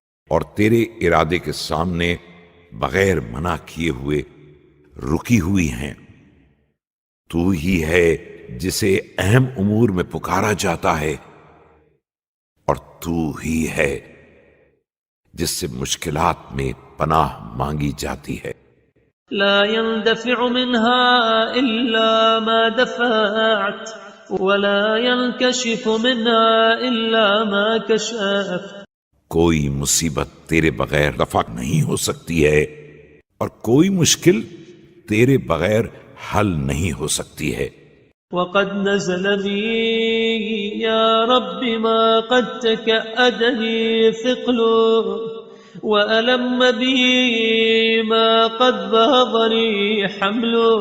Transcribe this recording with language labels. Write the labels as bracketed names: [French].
[Urdu] اور تیرے ارادے کے سامنے بغیر منع کیے ہوئے رکی ہوئی ہیں۔ تو ہی ہے جسے اہم امور میں پکارا جاتا ہے، اور تو ہی ہے جس سے مشکلات میں پناہ مانگی جاتی ہے۔ [Arabic] لا يندفع منها إلا ما دفعت ولا ينكشف منها إلا ما كشفت۔ [Urdu] کوئی مصیبت تیرے بغیر رفع نہیں ہو سکتی ہے، اور کوئی مشکل تیرے بغیر حل نہیں ہو سکتی ہے۔ [Arabic] وقد نزل بي يا رب ما قد تكأدني ثقل وألم بي ما قد بهضني حمل۔